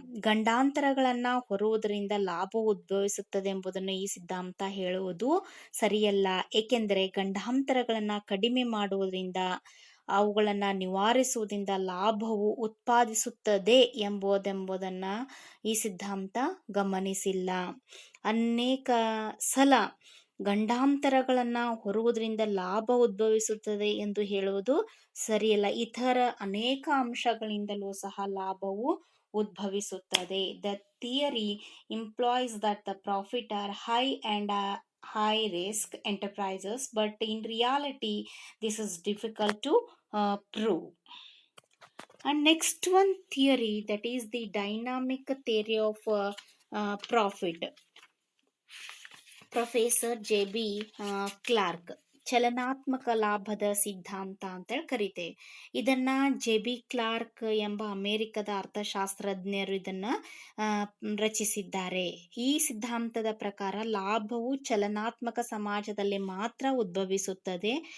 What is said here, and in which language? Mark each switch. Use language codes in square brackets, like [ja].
[kn] ಗಂಡಾಂತರಗಳನ್ನ ಹೊರುವುದರಿಂದ ಲಾಭ ಉದ್ಭವಿಸುತ್ತದೆ ಎಂಬುದನ್ನು ಈ ಸಿದ್ಧಾಂತ ಹೇಳುವುದು ಸರಿಯಲ್ಲ, ಏಕೆಂದರೆ ಗಂಡಾಂತರಗಳನ್ನ ಕಡಿಮೆ ಮಾಡುವುದರಿಂದ, ಅವುಗಳನ್ನ ನಿವಾರಿಸುವುದರಿಂದ ಲಾಭವು ಉತ್ಪಾದಿಸುತ್ತದೆ ಎಂಬುದೆಂಬುದನ್ನ ಈ ಸಿದ್ಧಾಂತ ಗಮನಿಸಿಲ್ಲ. ಅನೇಕ ಸಲ ಗಂಡಾಂತರಗಳನ್ನ ಹೊರುವುದರಿಂದ ಲಾಭ ಉದ್ಭವಿಸುತ್ತದೆ ಎಂದು ಹೇಳುವುದು ಸರಿಯಲ್ಲ, ಇತರ ಅನೇಕ ಅಂಶಗಳಿಂದಲೂ ಸಹ ಲಾಭವು ಉದ್ಭವಿಸುತ್ತದೆ. [en] The theory implies that the profit are high and high risk enterprises, but in reality this is difficult to prove. And next one theory, that is the dynamic theory of profit. [kn] Professor JB Clarke ಚಲನಾತ್ಮಕ ಲಾಭದ ಸಿದ್ಧಾಂತ ಅಂತೇಳಿ ಕರಿತೇವೆ. ಇದನ್ನ JB Clarke ಎಂಬ ಅಮೆರಿಕದ ಅರ್ಥಶಾಸ್ತ್ರಜ್ಞರು ಇದನ್ನ ರಚಿಸಿದ್ದಾರೆ. ಈ ಸಿದ್ಧಾಂತದ ಪ್ರಕಾರ ಲಾಭವು ಚಲನಾತ್ಮಕ ಸಮಾಜದಲ್ಲಿ ಮಾತ್ರ ಉದ್ಭವಿಸುತ್ತದೆ.